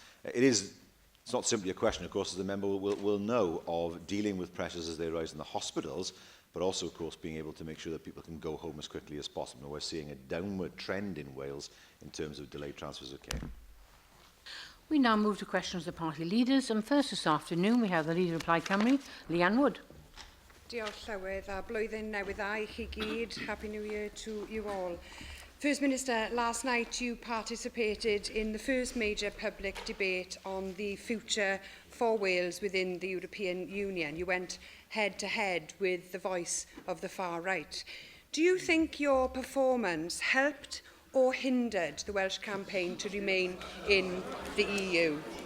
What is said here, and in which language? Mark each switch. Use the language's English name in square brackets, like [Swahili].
[English] It's not simply a question, of course, as the member will know, of dealing with pressures as they arise in the hospitals, but also, of course, being able to make sure that people can go home as quickly as possible. We're seeing a downward trend in Wales in terms of delayed transfers of care. We now move to questions of the party leaders, and first this afternoon we have the Leader of Plaid Cymru, Leanne Wood. [Welsh] Diolch Llywydd, a blwyddyn newydd dda I chi gyd. [English] Happy New Year to you all. First Minister, last night you participated in the first major public debate on the future for Wales within the European Union. You went head-to-head with the voice of the far right. Do you think your performance helped or hindered the Welsh campaign to remain in the EU?